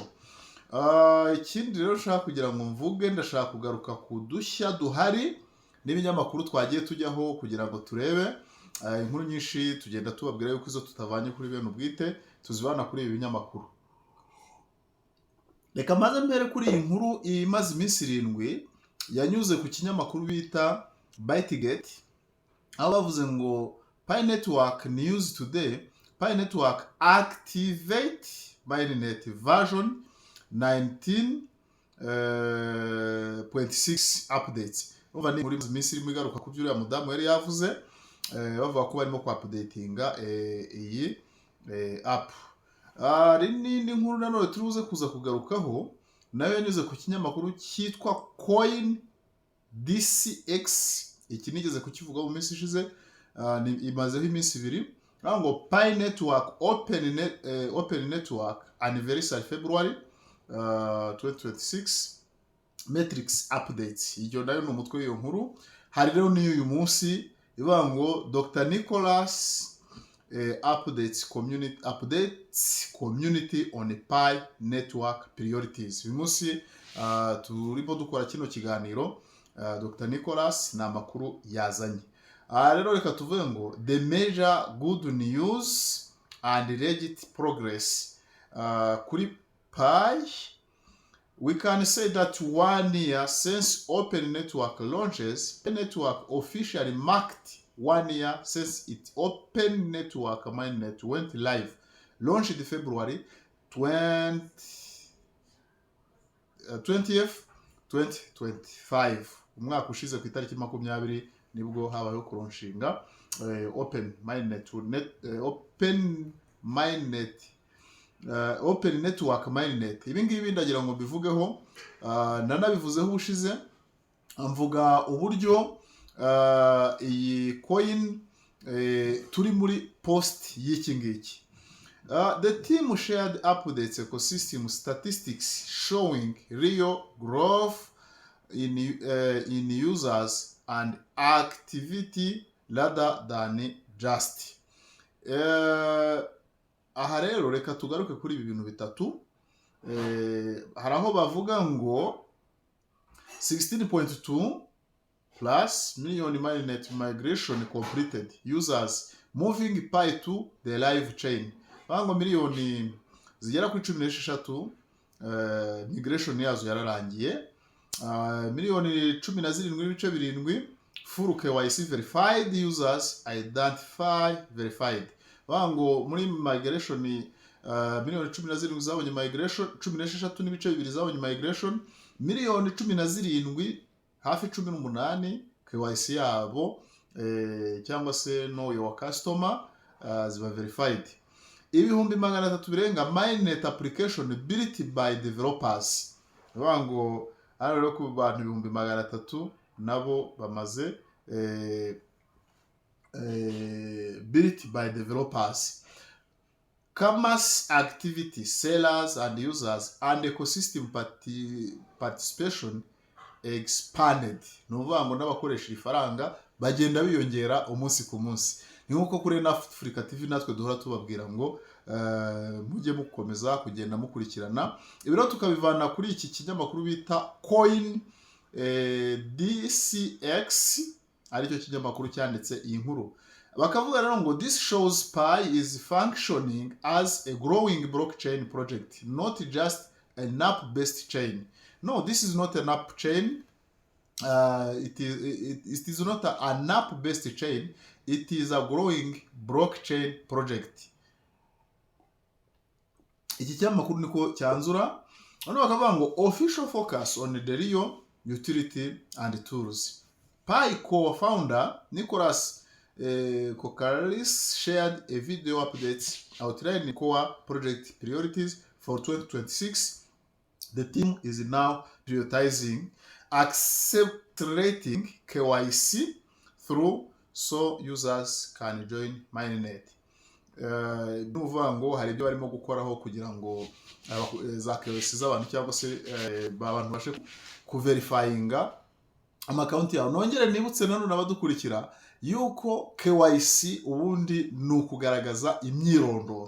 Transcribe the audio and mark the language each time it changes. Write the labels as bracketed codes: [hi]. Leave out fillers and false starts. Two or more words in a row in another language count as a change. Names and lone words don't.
[rw] Ikindi rero nshaka kugira ngo mvuge, ndashaka kugaruka ku dushya duhari n'ibinyamakuru twagiye tujyaho kugira ngo turebe inkuru nyinshi tugenda tubabwira yuko izo tutavanye kuri bene ubwite tuzibana kuri ibi binyamakuru. Reka maze mbere kuri iyi nkuru imaze iminsi 7 yanyuze ku kinyamakuru bita Bytegate, aho bavuze ngo [en] Pi Network News Today, Pi Network activate mainnet version 19.6 updates. [rw] Umva ni muri iminsi irimo igaruka ku byo uriya mudamu yari yavuze, bavuga ko barimo ku updatinga iyi app. Hari n'indi nkuru nanone turuze kuza kugarukaho, nayo yanyuze ku kinyamakuru cyitwa Coin DCX. Iki nigeze kukivuga mu minsi ishize, imazeho iminsi 2. [en] Ngo Pi Network Open Network Anniversary February 2026 Metrics Updates. [rw] Iyo nayo ni umutwe w'iyo nkuru. Hari rero n'uyu munsi ivuga ngo Dr. [en] Nicholas updates community on Pi Network priorities. [rw] Uyu munsi turimo dukora kino kiganiro, Dr. Nicholas ni amakuru yazanye. Rero reka tuvuge ngo [en] the major good news and legit progress [rw] kuri Pi. [en] We can say that 1 year since Open Network launches, Pi Network officially marked 1 year since its Open Network mainnet went live, launched February 20th, 2025. [rw] Umwaka ushize ku itariki 20 nibwo habayeho kuronshinga Open Network mainnet. Ibi ngibi ndagira ngo bivugeho, nanabivuzeho ubushize, mvuga uburyo iyi coin turi muri post y'iki ngiki. [en] The team shared updates ecosystem statistics showing real growth in users and activity rather than just. [rw] Aha rero reka tugaruke kuri ibi bintu bitatu. Hari aho bavuga ngo [en] 16.2 plus million mainnet migration completed, users moving Pi to the live chain. [rw] Bango miliyoni zigera kuri 16 migration yazo yararangiye. [en] Miliyoni 17.7 full KYC verified, users identify verified. [rw] Bango muri migration miliyoni 17 zabonye migration, 16.2 zabonye migration, miliyoni 17 hafi 18 KYC yabo cyangwa se [en] know your customer [rw] ziba verified. Ibihumbi 300 birenga [en] mainnet application built by developers. [rw] Bango rero ku bantu 300 nabo bamaze [en] built by developers. Commerce activity, sellers and users, and ecosystem participation expanded. [rw] Ni ukuvuga ngo n'abakoresha ifaranga bagenda biyongera umunsi ku munsi. Ni nk'uko kuri Africa TV natwe duhora tubabwira ngo mujye mukomeza kugenda mukurikirana. Ibiro tukabivana kuri iki kinyamakuru bita Coin DCX, aricyo kinyamakuru cyanditse iyi nkuru. Bakavuga rero ngo [en] this shows Pi is functioning as a growing blockchain project, not just an app-based chain. No, this is not an app chain. It is not an app-based chain. It is a growing blockchain project. [rw] Iki kinyamakuru niko cyanzura. Hano bakavuga ngo [en] official focus on the real utility and tools. Pi co-founder Nicholas Kokaris shared a video update outlining core project priorities for 2026. The team is now prioritizing accelerating KYC through so users can join Mainnet. [rw] Nuvuga ngo hari ibyo barimo gukoraho kugira ngo za KYC z'abantu cyangwa se abantu bashe kuverifyinga amakonti yawe. Nongere nibutse nano nabadukurikira yuko KYC ubundi ni ukugaragaza imyirondoro.